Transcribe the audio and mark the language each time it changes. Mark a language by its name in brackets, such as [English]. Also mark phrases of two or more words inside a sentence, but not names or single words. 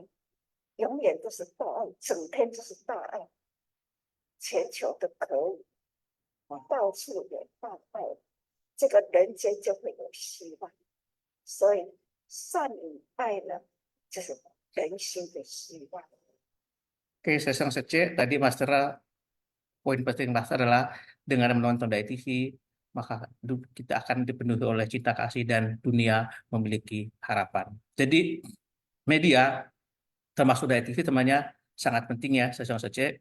[Chinese] 永远都是大爱，整天就是大爱，全球都可以，到处有大爱，这个人间就会有希望。所以善与爱呢，就是人心的希望。 [Indonesian] Oke, Sesiong Seceh, tadi Master, poin penting Master adalah dengan menonton DAI TV, maka kita akan dipenuhi oleh cinta kasih dan dunia memiliki harapan. Jadi media termasuk DAI TV temannya sangat penting ya, Sesiong Seceh.